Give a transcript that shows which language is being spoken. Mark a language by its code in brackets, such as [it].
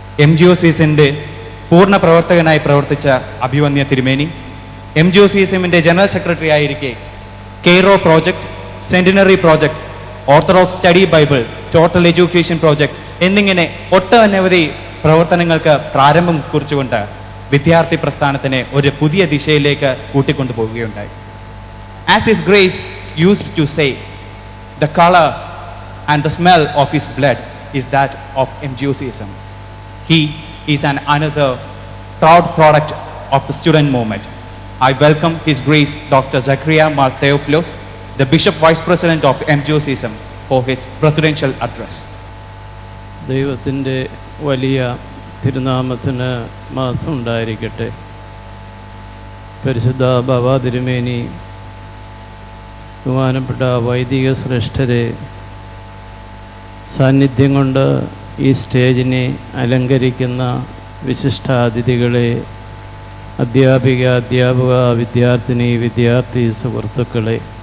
[ml] MGOCSന്റെ പൂർണ്ണ പ്രവർത്തകനായി പ്രവർത്തിച്ച അഭിവന്യ തിരുമേനി, MGOCSന്റെ general secretary ആയിരിക്കെ Cairo project, centenary project, orthodox study Bible, total education project എന്നിങ്ങനെ ഒട്ടനവധി പ്രവർത്തനങ്ങൾക്ക് പ്രാരംഭം കുറിച്ചുകൊണ്ട് വിദ്യാർത്ഥി പ്രസ്ഥാനത്തിനെ ഒരു പുതിയ ദിശയിലേക്ക് കൂട്ടിക്കൊണ്ടുപോവുകയുണ്ടായി. [en] As His Grace used to say, the color and the smell of His blood is that of MGOCSM. He is another proud product of the student movement. I welcome His Grace Dr. Zachariah Mar Theophilus, the Bishop Vice President of MGOCSM, for his presidential address. [ml] ദൈവത്തിൻ്റെ വലിയ തിരുനാമത്തിന് മഹത്വം ഉണ്ടായിരിക്കട്ടെ. പരിശുദ്ധ ബാബാ തിരുമേനി, ബഹുമാനപ്പെട്ട വൈദിക ശ്രേഷ്ഠരെ, സാന്നിധ്യം കൊണ്ട് ഈ സ്റ്റേജിനെ അലങ്കരിക്കുന്ന വിശിഷ്ടാതിഥികളെ, അധ്യാപക, വിദ്യാർത്ഥി സുഹൃത്തുക്കളെ,